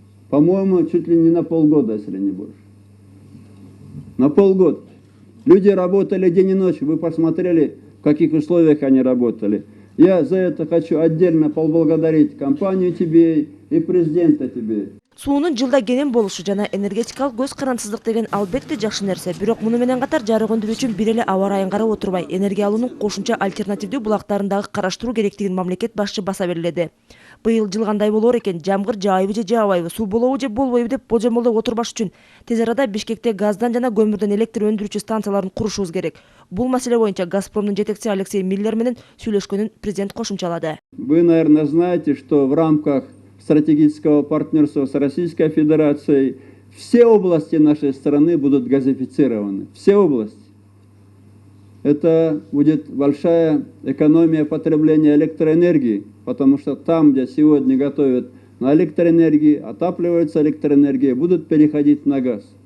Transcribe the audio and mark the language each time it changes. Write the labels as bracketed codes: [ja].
[ru] По-моему, чуть ли не на полгода, если не больше. На полгода. Люди работали день и ночь. Вы посмотрели, в каких условиях они работали. Я за это хочу отдельно поблагодарить компанию TBA и президента TBA. [ky] Суунун жылда кенен болушу жана энергетикалык көз карансыздык деген албетте жакшы нерсе. Бирок муну менен катар жарык өндүрүү үчүн бир эле аба ырайын карап отурбай, энергия алуунун кошумча альтернативдүү булактарын дагы караштыруу керектигин мамлекет башчы баса белгиледи. Быйыл жылгандай болор экен, жамгыр жаабайбы же жаабайбы, суу болобу же болбойбу деп болжомолдоп отурбаш үчүн тез арада Бишкекте газдан жана көмүрдөн электр өндүрүүчү станцияларын курушубуз керек. Бул маселе боюнча Газпромдун жетекчиси Алексей Миллер менен сүйлөшкөнүн президент кошумчалады. [ru] Вы, наверное, знаете, что в рамках стратегического партнерства с Российской Федерацией все области нашей страны будут газифицированы. Все области. Это будет большая экономия потребления электроэнергии, потому что там, где сегодня готовят на электроэнергии, отапливаются электроэнергией, будут переходить на газ.